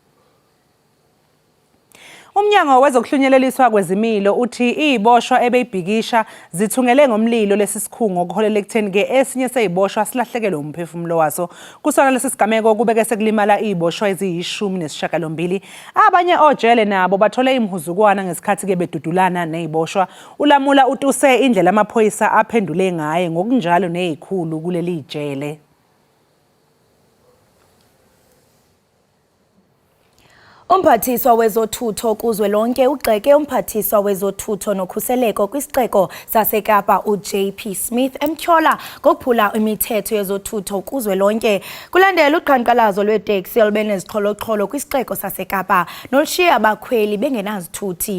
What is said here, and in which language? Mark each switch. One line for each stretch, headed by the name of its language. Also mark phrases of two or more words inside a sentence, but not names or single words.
Zulu: Umnyango wezokuhlunyeleliswa kwezimilo uthi iboshwa ebeyibhikisha zithungele ngomlilo lesisikhungo kuholela ekutheni ke esinye seyiboshwa silahlekelwe umphefumulo waso kusona lesisigameko kubeke sekulimala iboshwa eziyishumi abanye ojele nabo bathole imhuzukwana ngesikhathi ke bedudulana neziboshwa uLamula utuse indlela amaphoyisa aphendule ngaye ngokunjalo nezikhulu kuleli jele.
Xhosa: Umphathiswa wezothutho kuzwelonke ugxeke umphathiswa wezothutho nokhuseleko kwisixeko saseKapa uJP Smith emtyola ngokuphula imithetho yezothutho kuzwelonke kulandela uqhankqalazo lweteksi olubenzixholo-xholo kwisixeko saseKapa nolushiya abakhweli bengenazithuthi.